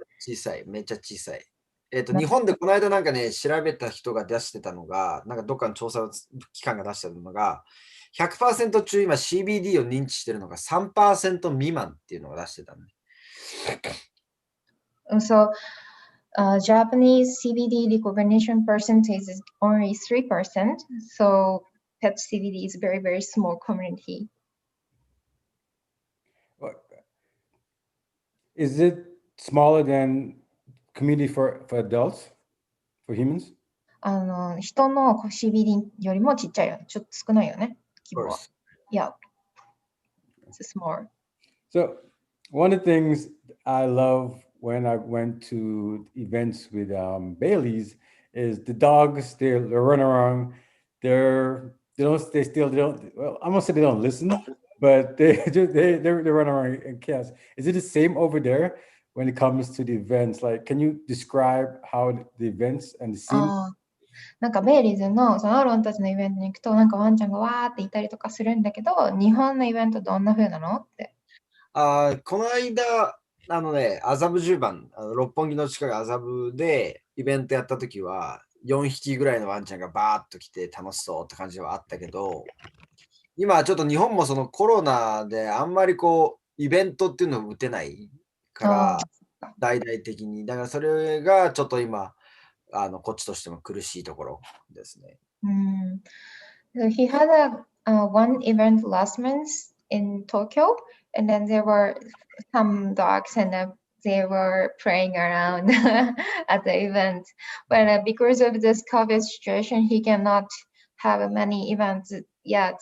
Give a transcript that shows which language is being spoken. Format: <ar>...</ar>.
<ja>小さい、めっちゃ小さい。日本でこの間調べた人が出してたのが、どっかの調査機関が出してたのが、100% 中今 CBD を認知してるのが 3% 未満っていうのが出してたの。</ja> <en>So, Japanese CBD recognition percentage is only 3%. So, pet CBD is very, very small community. Is it smaller than community for adults, for humans?</en> <ja>人の CBD よりもちっちゃいよね。ちょっと少ないよね。規模は。</ja> <en>Yeah. It's small. So, one of the things I love when I went to events with Bailey's is the dogs. They run around. Well, I'm gonna say they don't listen, but they run around in chaos. Is it the same over there when it comes to the events? Like, can you describe how the events and the scene?</en> <ja>なんかベイリーズのそのアロンたちのイベントに行くとなんかワンちゃんがわーっていたりとかするんだけど、日本のイベントどんな風なのって。この間麻布十番、六本木の近く麻布でイベントやった時は4匹ぐらいのワンちゃんがバーッと来て楽しそうって感じはあったけど、今ちょっと日本もそのコロナであんまりイベントっていうのを打てないから大々的に、だからそれがちょっと今こっちとしても苦しいところですね。</ja> <en>So he had one event last month in Tokyo, and then there were some dogs and they were playing around at the event. But because of this COVID situation, he cannot have many events yet.</en>